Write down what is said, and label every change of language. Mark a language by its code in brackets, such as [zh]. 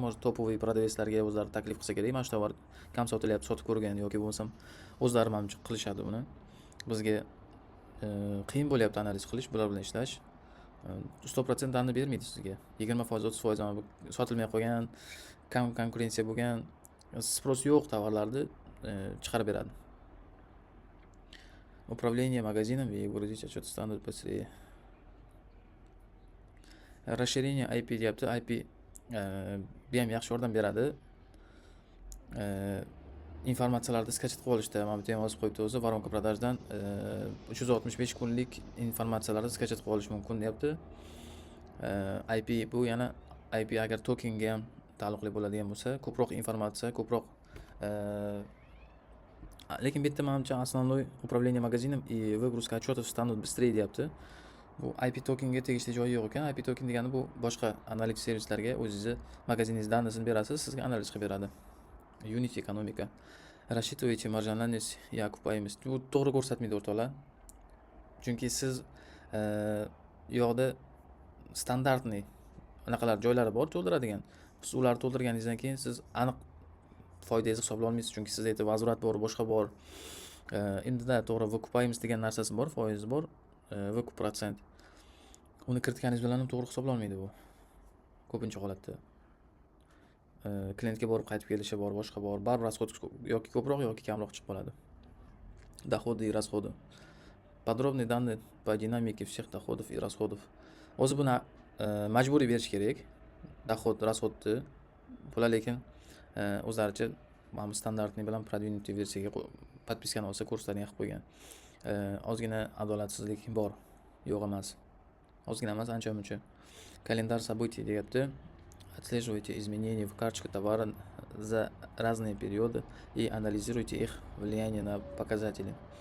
[uz] Может, topoviy продавецlarga o'zlari taklif qilsa kerak. Mana shu tovar kam sotilyapti, sotib ko'rgan yoki bo'lmasam o'zlari menimcha qilishadi buni. Bizga qiyin bo'lyapti analiz qilish, bular bilan ishlash. 100% danni bermaydi sizga. 20%, 30% ham sotilmay qolgan, kam konkurensiya bo'lgan, sпрос yo'q tovarlarni chiqarib beradi. [ru] Управление магазином и выгрузить отчет станут быстрее. [uz] Расширение IP deyapti. IP bu ham yaxshi yordam beradi. Informatsiyalarni skachet qilib olishda mana bu yozib qo'yibdi o'zi. Воронка продажdan 365 kunlik informatsiyalarni skachet qilib olish mumkin deyapti. IP bu yana IP agar tokenga ham taalluqli bo'ladigan bo'lsa, ko'proq informatsiya, ko'proq lekin bu yerda menimcha [ru] основной управление магазином и выгрузка отчетов станут быстрее [uz] deyapti. Bu IP tokenga tegishli joyi yo'q ekan. IP token degani bu boshqa analitik servislarga o'zingizni magaziningiz данныйsini berasiz, sizga analiz qilib beradi. Unity ekonomika. [ru] Рассчитывайте маржинальность и окупаемость. [uz] Bu to'g'ri ko'rsatmaydi o'rtoqlar. Chunki siz yoqda standartniy anaqalar joylari bor to'ldiradigan. Siz ularni to'ldirganingizdan keyin siz aniq foydangizni hisoblay olmaysiz, chunki sizda yerda возврат bor, boshqa bor. Endi to'g'ri выкупаемость degan narsasi bor, foizi bor, выкуп процент. Uni kiritganingiz bilan ham to'g'ri hisoblanmaydi bu. Ko'pincha holatda. Klientga borib qaytib kelishi bor, boshqa bor. Baribir расход yoki ko'proq yoki kamroq chiqib qoladi. [ru] Доходы и расходы. Подробные данные по динамике всех доходов и расходов. [uz] O'zi buni majburiy berish kerak. Dohod, расходni. Bular lekin o'zlaricha mana bu standartniy bilan продвинутый versiyaga podpiskani olsa kurslarni qilib qo'ygan. Ozgina adolatsizlik bor. Yo'q emas. Ozgina emas, ancha-muncha. Kalendar событий deyapti. [ru] Отслеживайте изменения в карточке товара за разные периоды и анализируйте их влияние на показатели.